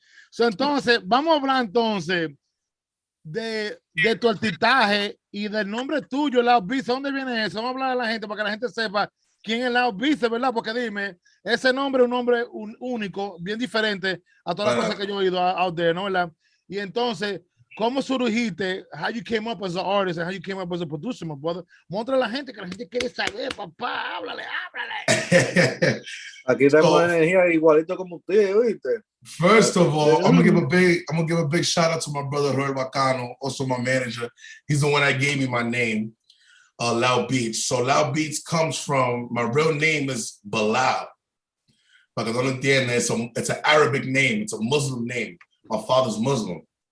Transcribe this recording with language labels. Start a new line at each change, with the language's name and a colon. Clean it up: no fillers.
Spanish: So, entonces, vamos a hablar entonces de tu artistaje y del nombre tuyo, Lauu Beatz. ¿Dónde viene eso? Vamos a hablar a la gente para que la gente sepa quién es Lauu Beatz, ¿verdad? Porque dime, ese nombre es un nombre único, bien diferente a todas las cosas que yo he oído
English: out there,
Spanish: ¿no? ¿Verdad? Y entonces, ¿cómo surgiste?
English: How you came up as an artist and how you came up as a producer, my brother?
Spanish: Muestra a la gente que la gente quiere saber, papá. Háblale. Aquí tenemos energía igualito como usted, ¿oíste?
English: First of all, I'm gonna give a big shout out to my brother Roel Bacano, also my manager. He's the one that gave me my name, Lauu Beatz. So Lauu Beatz comes from, my real name is Bilal.
Spanish: Para que no lo entiendan,
English: it's an Arabic name, it's a Muslim name. My father's Muslim.